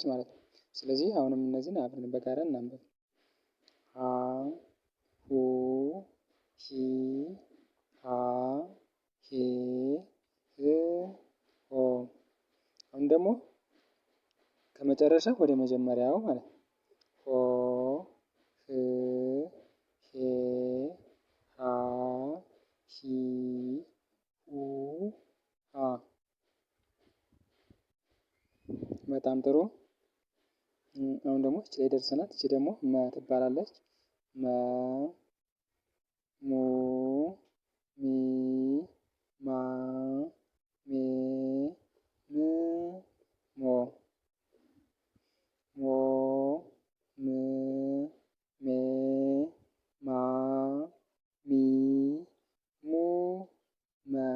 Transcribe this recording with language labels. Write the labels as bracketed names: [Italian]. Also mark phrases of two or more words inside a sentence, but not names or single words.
[Amharic] ማለት ነው። ስለዚህ አሁንም እነዚህን አብረን በጋራ እናንብብ። ሀ ሁ ሂ ሃ ሄ ህ ሆ። አሁን ደግሞ ከመጨረሻ ወደ መጀመሪያው ማለት ነው። ሆ ህ ሄ ሃ ሂ ሁ ሃ። በጣም ጥሩ። አሁን ደግሞ እቺ ላይ ደርሰናል። እቺ ደግሞ መ ትባላለች። መ ሙ ሚ ማ ሜ ም ሞ ሞ ም ሜ ማ ሚ ሙ መ